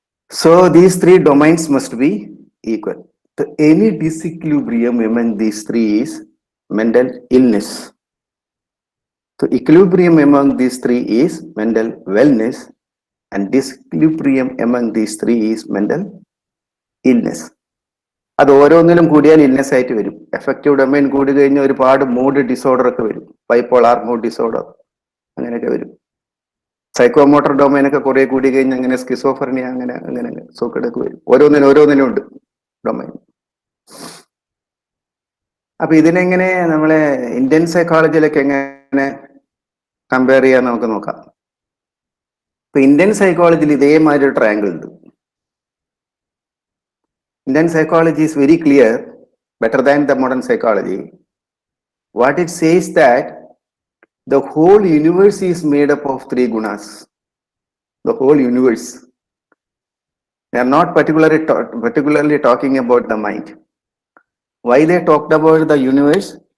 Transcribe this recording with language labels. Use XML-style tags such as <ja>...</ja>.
<en>So these three domains must be equal. So any disequilibrium among these three is mental illness. So equilibrium among these three is mental wellness, and disequilibrium among these three is mental illness.</en> <ml>അത് ഓരോന്നിലും കൂടിയാൽ illness ആയിട്ട് വരും. Effective domain കൂടി കഴിഞ്ഞാൽ ഒരുപാട് mood disorder ഒക്കെ വരും. ബൈപ്പോളാർ മൂഡ് ഡിസോർഡർ അങ്ങനെയൊക്കെ വരും. സൈക്കോമോട്ടർ ഡൊമൈൻ ഒക്കെ കുറെ കൂടി കഴിഞ്ഞ് അങ്ങനെ സ്കിസോഫർണിയ അങ്ങനെ അങ്ങനെ സോക്കേടൊക്കെ വരും. ഓരോന്നിനും ഉണ്ട് ഡൊമൈൻ. അപ്പൊ ഇതിനെങ്ങനെ നമ്മളെ ഇന്ത്യൻ സൈക്കോളജിയിലൊക്കെ എങ്ങനെ കമ്പയർ ചെയ്യാൻ നമുക്ക് നോക്കാം. ഇപ്പൊ ഇന്ത്യൻ സൈക്കോളജിയിൽ ഇതേമാതിരി ഒരു ട്രയാങ്കിൾ ഉണ്ട്.</ml> <en>Indian psychology is very clear, better than the modern psychology. What it says that the whole universe is made up of three gunas. The whole universe. They are not particularly talking about the mind. Why they talked about the universe?</en>